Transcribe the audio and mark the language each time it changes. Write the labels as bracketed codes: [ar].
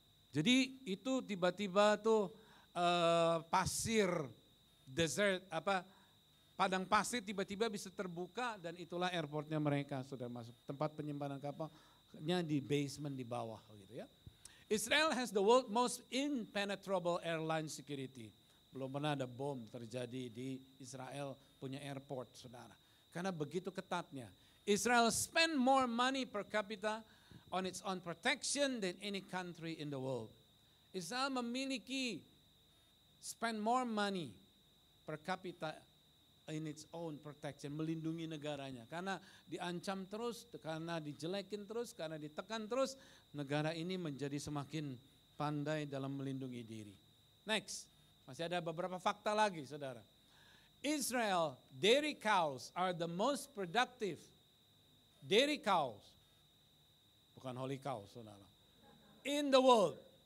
[id] Jadi itu tiba-tiba tuh pasir, desert, padang pasir tiba-tiba bisa terbuka dan itulah airportnya mereka sudah masuk. Tempat penyimpanan kapalnya di basement di bawah gitu ya. [en] Israel has the world most impenetrable airline security. [id] Belum pernah ada bom terjadi di Israel punya airport, saudara. Karena begitu ketatnya. [en] Israel spend more money per capita on its own protection than any country in the world. [id] Israel memiliki [en] spend more money per capita in its own protection, [id] melindungi negaranya. Karena diancam terus, karena dijelekin terus, karena ditekan terus, negara ini menjadi semakin pandai dalam melindungi diri. Next, masih ada beberapa fakta lagi, saudara. [en] Israel dairy cows are the most productive dairy cows, bukan holy cows, saudara, in the world.